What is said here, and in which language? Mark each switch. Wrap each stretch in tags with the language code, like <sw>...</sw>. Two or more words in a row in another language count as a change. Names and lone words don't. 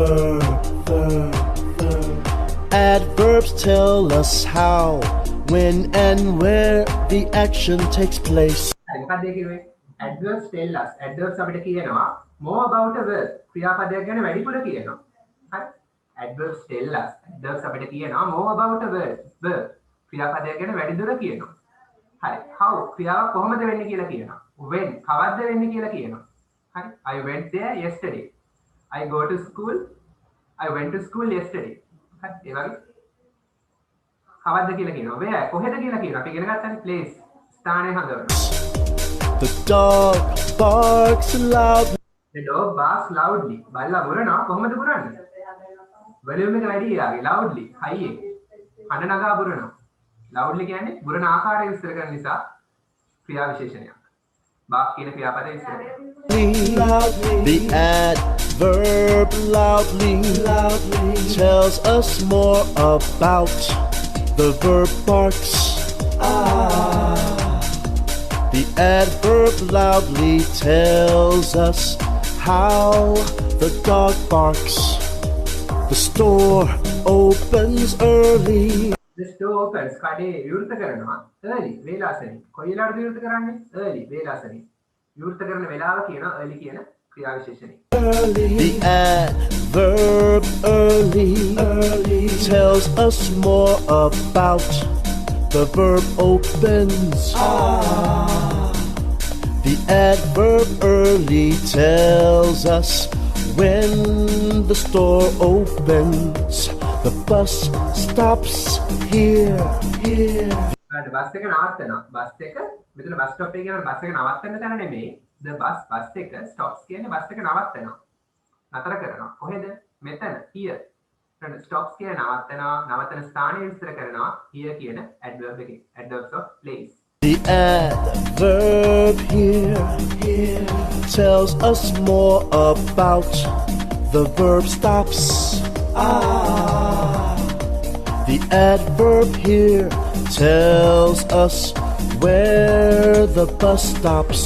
<en>Adverbs tell us how, when, and where the action takes place.</en> <si>මොකක්ද ඒ කිව්වේ?</si> <en>adverbs tell us. adverbs</en> <si>අපිට කියනවා</si> <en>more about a verb.</en> <si>ක්‍රියාපදයක් ගැන වැඩිපුර කියනවා. හරි?</si> <en>adverbs tell us. adverbs</en> <si>අපිට කියනවා</si> <en>more about a verb.</en> <si>ක්‍රියාපදයක් ගැන වැඩිදුර කියනවා. හරි. how ක්‍රියාව කොහොමද වෙන්නේ කියලා කියනවා. when කවද්ද වෙන්නේ කියලා කියනවා. හරි.</si> <en>I went there yesterday. I go to school. I went to school yesterday.</en> <si>හරි. ඒ වගේ කවද්ද කියලා කියනවා. where කොහෙද කියලා කියනවා. අපි ඉගෙන ගත්තානේ place ස්ථානය හඳුන්වනවා.</si> <en>The dog barks loudly. The dog barks loudly.</en> <si>බල්ලා මුරනවා. කොහොමද මුරන්නේ? වොලියුම් එක වැඩි යාගේ</si> <en>loudly high</en> <si>එක. හඬ නගා මුරනවා. loudly කියන්නේ මුරන ආකාරය විස්තර කරන නිසා ක්‍රියා විශේෂණයක්. bark කියන ක්‍රියාපදය විස්තර කරනවා.</si> <en>The adverb loudly tells us more about the verb barks. The adverb loudly tells us how the dog barks. The store opens early. The store opens</en> <si>කඩේ විවෘත කරනවා</si> <en>early වේලාසනින්.</en> <si>කොයි වෙලාවටද විවෘත කරන්නේ? early වේලාසනින්. විවෘත කරන වෙලාව කියන early කියන ක්‍රියා විශේෂණය.</si> <en>The adverb early tells us more about the verb opens. The adverb early tells us when the store opens. The bus stops here.</en> <si>බස් එක නවත්තනවා. බස් එක මෙතන බස් ස්ටොප් එක කියන බස් එක නවත්තන්න තැන නෙමෙයි.</si> <en>the bus</en> <si>එක stops කියන්නේ බස් එක නවත්තනවා. නතර කරනවා. කොහෙද? මෙතන here. ඊට stops කියන නවත්තනවා. නවත්තන ස්ථානය විස්තර කරනවා. here කියන adverb එකේ.</si> <en>adverbs of place. The adverb here tells us more about the verb stops. The adverb here tells us where the bus stops.</en>